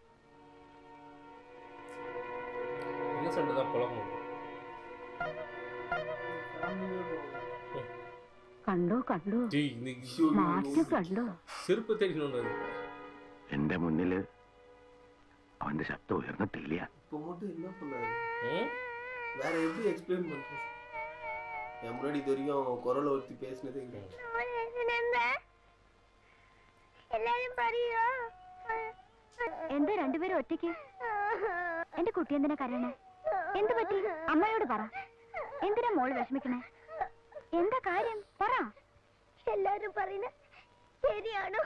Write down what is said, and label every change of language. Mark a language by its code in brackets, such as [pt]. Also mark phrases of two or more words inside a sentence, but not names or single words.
[ml] കണ്ടോ കണ്ടോ മാറ്റം കണ്ടോ? ചെറുപ്പ് തെളിഞ്ഞു. എന്റെ മുന്നില് അവന്റെ ശബ്ദം ഉയർന്നിട്ടില്ല. [ta] இப்போ மட்டும் என்ன பண்ணாரு? வேற எப்படி எக்ஸ்பிளைன் பண்றது? என் முன்னாடி இது வரைக்கும் குரலை ஒருத்தி பேசினதே இல்லை. [ml] എല്ലാരും പറയോ എന്താ രണ്ടുപേരും ഒറ്റയ്ക്ക്? എന്റെ കുട്ടി എന്തിനാ കരയണേ? എന്ത് പറ്റി? അമ്മയോട് പറ. എന്തിനാ മോള് വിഷമിക്കണേ? എന്താ കാര്യം? പറ. എല്ലാരും പറയുന്ന ശരിയാണോ?